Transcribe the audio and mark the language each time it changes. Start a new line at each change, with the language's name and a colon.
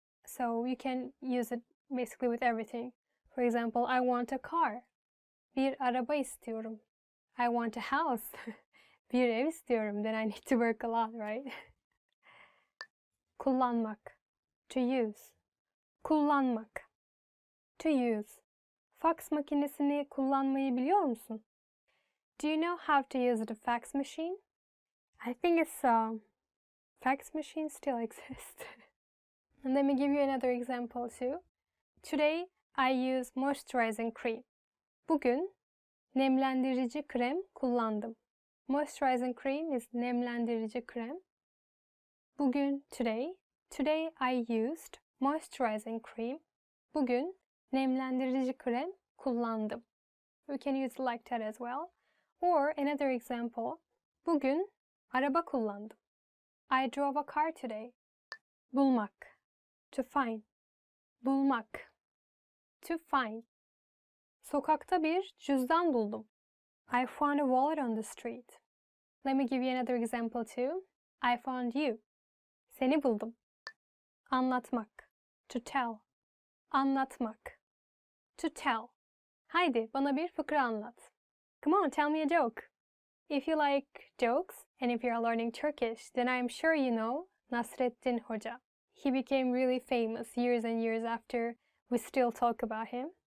English: So you can use it basically with everything. For example, I want a car.
Turkish: Bir araba istiyorum.
English: I want a house.
Turkish: Bir ev istiyorum.
English: Then I need to work a lot, right? Kullanmak, to use. Kullanmak. To use.
Turkish: Fax makinesini kullanmayı biliyor musun?
English: Do you know how to use the fax machine? I think fax machines still exist. And let me give you another example too. Today I use moisturizing cream.
Turkish: Bugün nemlendirici krem kullandım.
English: Moisturizing cream is nemlendirici krem. Bugün today I used moisturizing cream.
Turkish: Bugün nemlendirici krem kullandım.
English: We can use it like that as well. Or another example.
Turkish: Bugün araba kullandım.
English: I drove a car today. Bulmak. To find. Bulmak. To find.
Turkish: Sokakta bir cüzdan buldum.
English: I found a wallet on the street. Let me give you another example too. I found you.
Turkish: Seni buldum.
English: Anlatmak. To tell. Anlatmak. To tell.
Turkish: Haydi bana bir fıkra anlat.
English: Come on, tell me a joke. If you like jokes and if you're learning Turkish, then I'm sure you know Nasreddin Hoca. He became really famous years and years after we still talk about him.